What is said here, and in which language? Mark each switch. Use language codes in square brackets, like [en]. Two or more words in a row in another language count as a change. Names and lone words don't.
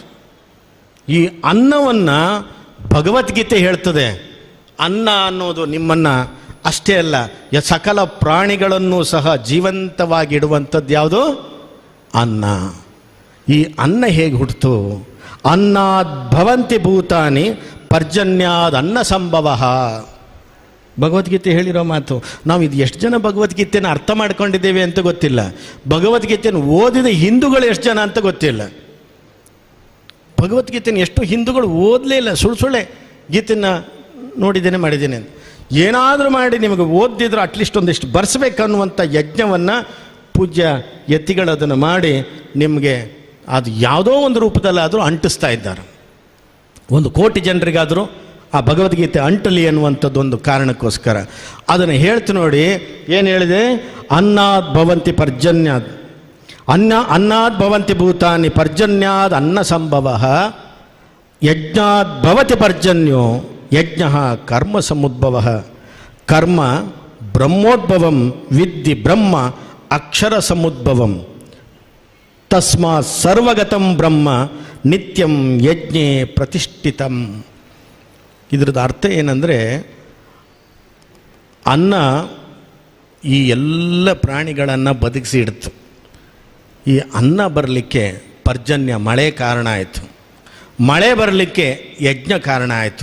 [kn] ಈ ಅನ್ನವನ್ನು ಭಗವದ್ಗೀತೆ ಹೇಳ್ತದೆ. ಅನ್ನ ಅನ್ನೋದು ನಿಮ್ಮನ್ನು ಅಷ್ಟೇ ಅಲ್ಲ, ಸಕಲ ಪ್ರಾಣಿಗಳನ್ನು ಸಹ ಜೀವಂತವಾಗಿಡುವಂಥದ್ದು ಯಾವುದು? ಅನ್ನ. ಈ ಅನ್ನ ಹೇಗೆ ಹುಟ್ಟಿತು? [sa] ಅನ್ನಾದ್ ಭವಂತಿ ಭೂತಾನಿ ಪರ್ಜನ್ಯಾದ್ ಅನ್ನ ಸಂಭವ. [kn] ಭಗವದ್ಗೀತೆ ಹೇಳಿರೋ ಮಾತು. ನಾವು ಇದು ಎಷ್ಟು ಜನ ಭಗವದ್ಗೀತೆನ ಅರ್ಥ ಮಾಡ್ಕೊಂಡಿದ್ದೇವೆ ಅಂತ ಗೊತ್ತಿಲ್ಲ. ಭಗವದ್ಗೀತೆಯನ್ನು ಓದಿದ ಹಿಂದೂಗಳು ಎಷ್ಟು ಜನ ಅಂತ ಗೊತ್ತಿಲ್ಲ. ಭಗವದ್ಗೀತೆನ ಎಷ್ಟು ಹಿಂದೂಗಳು ಓದಲೇ ಇಲ್ಲ. ಸುಳ್ಳೆ ಗೀತೆನ ನೋಡಿದ್ದೇನೆ ಮಾಡಿದ್ದೇನೆ ಅಂತ ಏನಾದರೂ ಮಾಡಿ ನಿಮಗೆ ಓದಿದ್ರೆ [en] at least [kn] ಒಂದಿಷ್ಟು ಬರ್ಸ್ಬೇಕನ್ನುವಂಥ ಯಜ್ಞವನ್ನು ಪೂಜ್ಯ ಯತಿಗಳು ಅದನ್ನು ಮಾಡಿ ನಿಮಗೆ ಅದು ಯಾವುದೋ ಒಂದು ರೂಪದಲ್ಲಾದರೂ ಅಂಟಿಸ್ತಾ ಇದ್ದಾರೆ. 1 ಕೋಟಿ ಜನರಿಗಾದರೂ ಆ ಭಗವದ್ಗೀತೆ ಅಂಟಲಿ ಅನ್ನುವಂಥದ್ದು ಒಂದು ಕಾರಣಕ್ಕೋಸ್ಕರ ಅದನ್ನು ಹೇಳ್ತು ನೋಡಿ. ಏನು ಹೇಳಿದೆ? [sa] ಅನ್ನಾದ್ ಭವಂತಿ ಪರ್ಜನ್ಯಾದ್ ಅನ್ನಾದ್ ಭವಂತಿ ಭೂತಾನಿ ಪರ್ಜನ್ಯಾದ್ ಅನ್ನ ಸಂಭವ ಯಜ್ಞಾದ್ ಭವತಿ ಪರ್ಜನ್ಯೋ ಯಜ್ಞ ಕರ್ಮ ಸಮುದ್ಭವ ಕರ್ಮ ಬ್ರಹ್ಮೋದ್ಭವಂ ವಿದ್ಧಿ ಬ್ರಹ್ಮ ಅಕ್ಷರ ಸಮುದ್ಭವಂ ತಸ್ಮಾತ್ ಸರ್ವಗತಂ ಬ್ರಹ್ಮ ನಿತ್ಯಂ ಯಜ್ಞೆ ಪ್ರತಿಷ್ಠಿತಂ. [kn] ಇದ್ರದ್ದು ಅರ್ಥ ಏನಂದರೆ, ಅನ್ನ ಈ ಎಲ್ಲ ಪ್ರಾಣಿಗಳನ್ನು ಬದುಕಿಸಿ ಇಡ್ತು. ಈ ಅನ್ನ ಬರಲಿಕ್ಕೆ ಪರ್ಜನ್ಯ ಮಳೆ ಕಾರಣ ಆಯಿತು. ಮಳೆ ಬರಲಿಕ್ಕೆ ಯಜ್ಞ ಕಾರಣ ಆಯಿತು.